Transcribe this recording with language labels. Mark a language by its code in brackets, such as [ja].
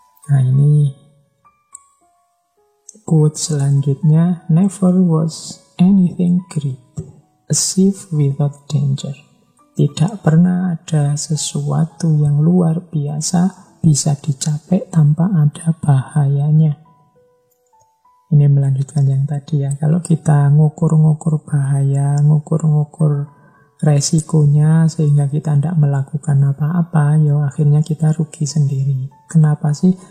[id] Nah ini quote selanjutnya. [en] Never was anything great, achieved without danger. [id] Tidak pernah ada sesuatu yang luar biasa bisa dicapai tanpa ada bahayanya. Ini melanjutkan yang tadi ya. Kalau kita ngukur-ngukur bahaya, ngukur-ngukur resikonya sehingga kita tidak melakukan apa-apa, ya akhirnya kita rugi sendiri. Kenapa sih?